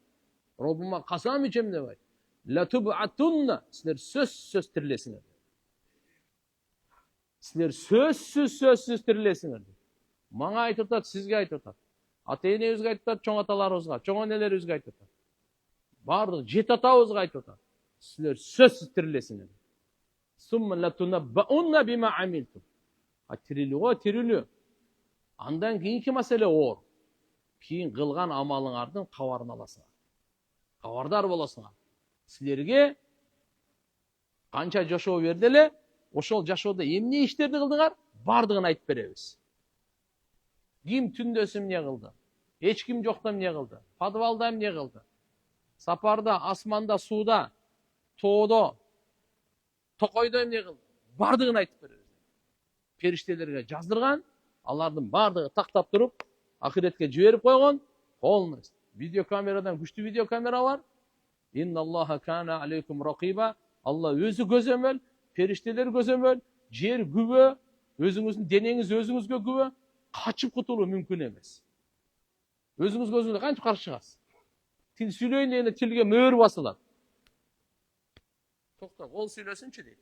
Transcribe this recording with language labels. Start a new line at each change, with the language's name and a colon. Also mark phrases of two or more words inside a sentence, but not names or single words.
Kyrgyz: Робума касам ичем деп айт. Латуб'атунна, силер сөзсүз тирилесиңер. Силер сөзсүз тирилесиңер. Мага айтып атат, сизге айтып атат. Ата-энебизге айтып атат, чоң аталарыбызга, чоң энелерибизге айтып атат. Бардык жет атабызга айтып атат. Силер сөзсүз тирилесиңер.
Arabic: ثم لتنبؤن بما عملتم.
Kyrgyz: Тирилүү. Андан кийинки маселе оор. Кийин кылган амалыңардын кабарын аласыңар. Кабардар болосуңар. Силерге канча жашоо берди эле, ошол жашоодо эмне иштерди кылдыңар? Бардыгын айтып беребиз. Ким түндөсү эмне кылды? Эч ким жокто эмне кылды? Подвалда эмне кылды? Сапарда, асманда, сууда, тоодо, токойдо эмне кылды? Бардыгын айтып беребиз. Периштелерге жаздырган, алардын бардыгы тактап туруп, ахиретке жиберип койгон, полностью. Видеокамерадан күчтүү видеокамера бар.
Arabic: إن الله كان عليكم رقيبا.
Kyrgyz: Алла өзү көзөмөл, периштелер көзөмөл, жер күбө, өзүңүздүн денеңиз өзүңүзгө күбө, качып кутулуу мүмкүн эмес. Өзүңүзгө кантип каршы чыгасыз? Тил сүйлөйүн дегенде тилге мөөр басылат. Токто, кол сүйлөсүнчү дейт.